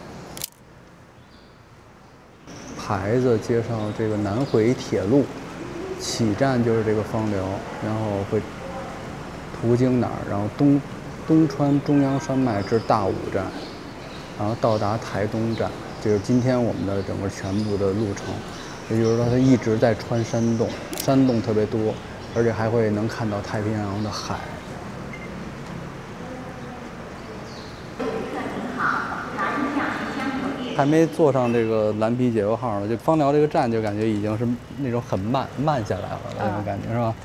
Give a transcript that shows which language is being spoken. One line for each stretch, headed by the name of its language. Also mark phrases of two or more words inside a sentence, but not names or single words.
Chinese: 牌子介紹這個南迴鐵路起站就是這個枋寮，然後會途經哪兒？然後東穿中央山脈至大武站，然後到達台東站。這是今天我們的整個全部的路程，也就是說它一直在穿山洞，山洞特別多，而且還會能看到太平洋的海。還沒坐上這個藍皮解憂號呢，就枋寮這個站就感覺已經是那種很慢下來了那種感覺，是吧？